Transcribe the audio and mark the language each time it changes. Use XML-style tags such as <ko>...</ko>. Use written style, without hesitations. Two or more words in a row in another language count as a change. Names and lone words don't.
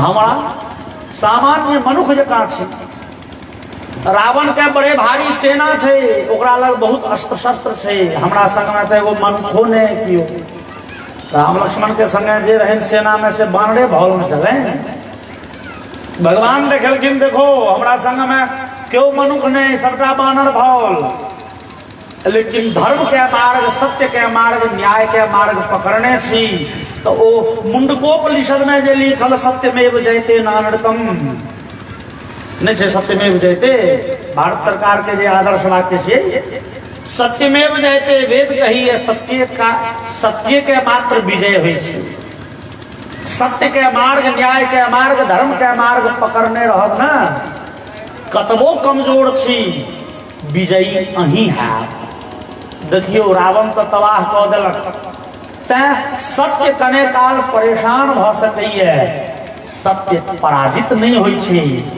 <mai>हमरा सामान्य मनुष्य जकाँ छै। रावण के बड़े भारी सेना छै, ओकरा लग बहुत अस्त्र शस्त्र छै, हमरा संग में तो एगो मनुखो ने कियो। राम लक्ष्मण के संगे जे रहन सेना में से बानरे भौल में चले। भगवान देखलखिन, देखो हमरा संग में क्यों मनुख नहीं, सबटा बानर भौल। लेकिन धर्म के मार्ग, सत्य के मार्ग, न्याय के मार्ग पकड़ने छी। तो ओ मुंडकोपनिषद में जे लिखल</mai> <sa>सत्यमेव जयते नानरतम</sa> <mai>नहीं छै,</mai> <sa>सत्यमेव जयते</sa> <mai>भारत सरकार के जे आदर्श वाक्य छै,</mai> <sa>सत्यमेव जयते</sa> <mai>वेद कही है, सत्य के मात्र विजय होइ छै। सत्य के मार्ग, न्याय के मार्ग, धर्म के मार्ग पकड़ने रहब ना, कतबो कमजोर छी विजयी अहीं है। देखियो रावण तो तबाह कऽ देलक, तैं सत्य कने काल परेशान भ सकैए, सत्य पराजित नहीं होइ छै।</mai>